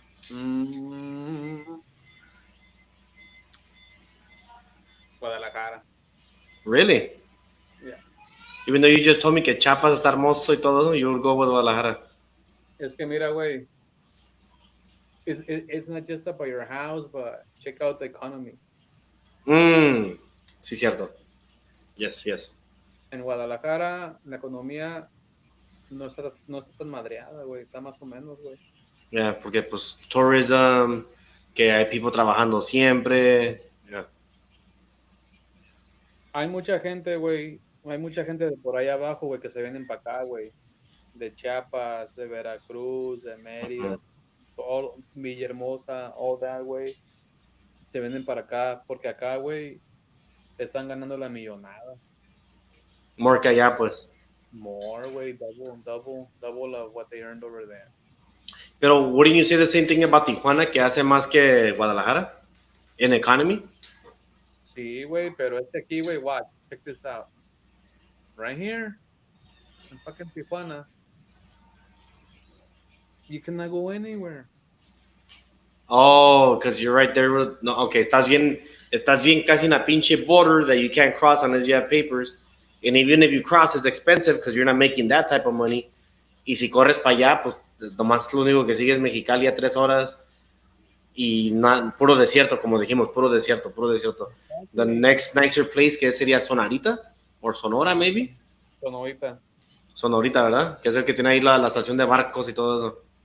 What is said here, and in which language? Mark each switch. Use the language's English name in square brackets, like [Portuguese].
[Spanish] Mm, Guadalajara. [English] Really? Yeah. Even though you just told me [Spanish] que Chiapas está hermoso y todo, [English] you would go with Guadalajara. [Spanish] Es que mira, güey, [English] it's not just about your house, but check out the economy. [Spanish] Sí, cierto. [English] Yes, yes. [Spanish] En Guadalajara, la economía no está tan madreada, güey. Está más o menos, güey. Yeah, porque pues tourism, que hay people trabajando siempre. [English] Yeah. [Spanish] Hay mucha gente, güey. Hay mucha gente de por allá abajo, güey, que se vienen para acá, güey. De Chiapas, de Veracruz, de Mérida, Mhm. [English] Villahermosa, all that, [Spanish] güey. Se vienen para acá, porque acá, güey, están ganando la millonada. [English] More [Spanish] que allá, pues. [English] More, güey, double of what they earned over there. [Spanish] Pero [English] wouldn't you say the same thing about Tijuana, [Spanish] que hace más que Guadalajara? [English] In economy? [Spanish] Sí, güey, pero aquí, güey, [English] watch, check this out. Right here, in fucking Tijuana, you cannot go anywhere. Oh, because you're right there. No, okay, [Spanish] estás bien casi en la pinche [English] border that you can't cross unless you have papers. And even if you cross, it's expensive because you're not making that type of money. [Spanish] Y si corres para allá, pues nomás lo único que sigue es Mexicali a 3 horas y puro desierto, como dijimos, puro desierto, puro desierto. [English] The Exactly. next nicer place [Spanish] que sería [English] Sonarita o Sonora, maybe. [Spanish] Sonorita. Sonorita, ¿verdad? Que es el que tiene ahí la estación de barcos y todo eso.